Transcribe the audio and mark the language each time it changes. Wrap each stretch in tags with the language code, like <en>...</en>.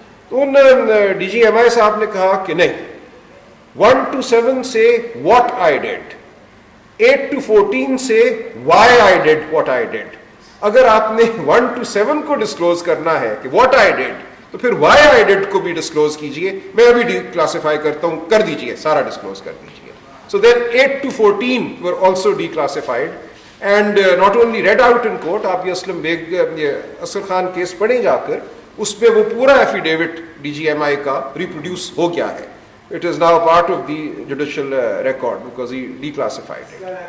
<ur>تو ان D جی M آئی صاحب نے کہا کہ نہیں, 1 to 7 سے</ur> <en>what I did,</en> <ur>8 to 14 سے</ur> <en>why I did what I did.</en> <ur>اگر آپ نے 1 to 7 کو ڈسکلوز کرنا ہے کہ</ur> <en>what I did,</en> <ur>تو پھر</ur> <en>why I did</en> <ur>کو بھی ڈسکلوز کیجئے. میں ابھی ڈی کلاسیفائی کرتا ہوں, کر دیجئے, سارا ڈسکلوز کر دیجئے.</ur> <en>So then 8 to 14 were also declassified and not only read out in court.</en> <ur>آپ یہ اسلم بیگ اصغر خان کیس پڑھیں جا کر, اس میں وہ پورا ایفیڈیوٹ ڈی جی ایم آئی کا ریپروڈیوس ہو گیا ہے.</ur> <en>It is now part of the judicial record because he declassified it.</en>